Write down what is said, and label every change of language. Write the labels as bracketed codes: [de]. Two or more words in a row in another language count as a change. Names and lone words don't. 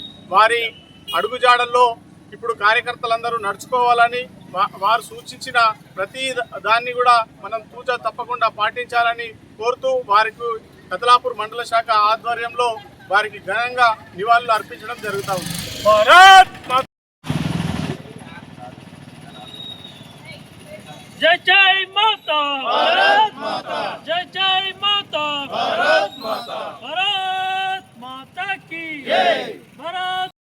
[te] వారి అడుగుజాడల్లో ఇప్పుడు కార్యకర్తలందరూ నడుచుకోవాలని, వారు సూచించిన ప్రతి దాన్ని కూడా మనం తూచా తప్పకుండా పాటించాలని కోరుతూ వారికి కదలాపూర్ మండల శాఖ ఆధ్వర్యంలో వారికి ఘనంగా నివాళులు అర్పించడం జరుగుతూ ఉంది. భారత్ [hi] जय जय माता, भारत माता, जय जय माता, भारत माता, भारत माता की जय, भारत।